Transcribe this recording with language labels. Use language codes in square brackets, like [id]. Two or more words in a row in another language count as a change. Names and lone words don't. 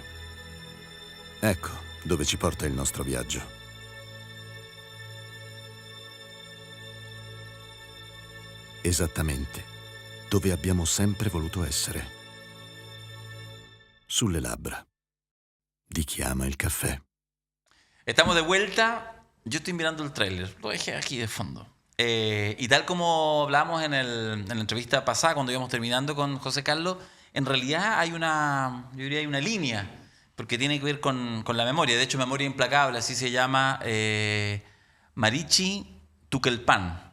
[it] Ecco dove ci porta il nostro viaggio. Esattamente dove abbiamo sempre voluto essere. Sulle labbra di chi ama il caffè. [es] Estamos de vuelta. Yo estoy mirando el tráiler, lo dejé aquí de fondo. Y tal como hablamos en la entrevista pasada, cuando íbamos terminando con José Carlos, en realidad hay yo diría hay una línea, porque tiene que ver con la memoria. De hecho, Memoria Implacable, así se llama Marichi Tuquelpan.